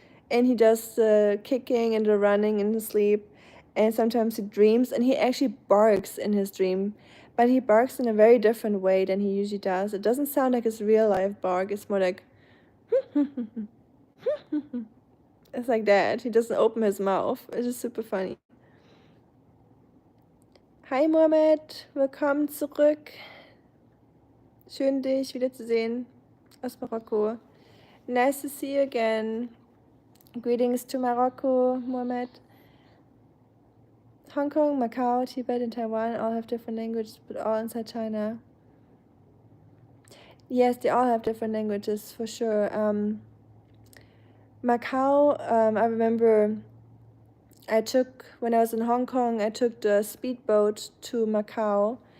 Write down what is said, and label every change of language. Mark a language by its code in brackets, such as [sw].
[en] And he does the kicking and the running in his sleep. And sometimes he dreams and he actually barks in his dream. But he barks in a very different way than he usually does. It doesn't sound like his real life bark. It's more like it's like that. He doesn't open his mouth. It's just super funny. [de] Hi Mohammed, willkommen zurück. Schön dich wiederzusehen aus Marokko. [en] Nice to see you again. Greetings to Morocco, Mohammed. Hong Kong, Macau, Tibet, and Taiwan all have different languages, but all inside China. Yes, they all have different languages for sure. Macau, I remember when I was in Hong Kong, I took the speedboat to Macau.